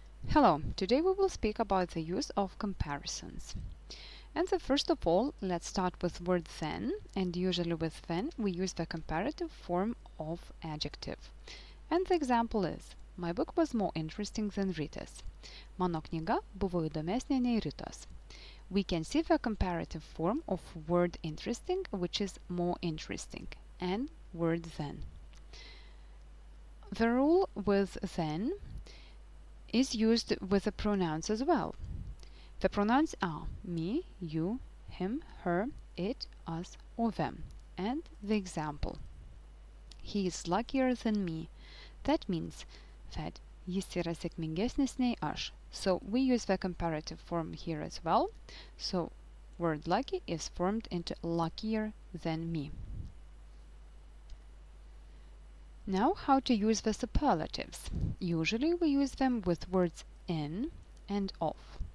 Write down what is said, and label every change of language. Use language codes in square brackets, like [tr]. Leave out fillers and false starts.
[en] Hello, today we will speak about the use of comparisons. And first of all, let's start with word then, and usually with then we use the comparative form of adjective. And the example is, my book was more interesting than Rita's. [lt] Mano knyga buvo įdomesnė nei Ritos. [en] We can see the comparative form of word interesting, which is more interesting, and word then. The rule with then is used with the pronouns as well. The pronouns are me, you, him, her, it, us, or them. And the example. He is luckier than me. That means that [lt] jis yra sėkmingesnis nei aš. [en] So we use the comparative form here as well. So word lucky is formed into luckier than me. Now, how to use the superlatives. Usually we use them with words in and of.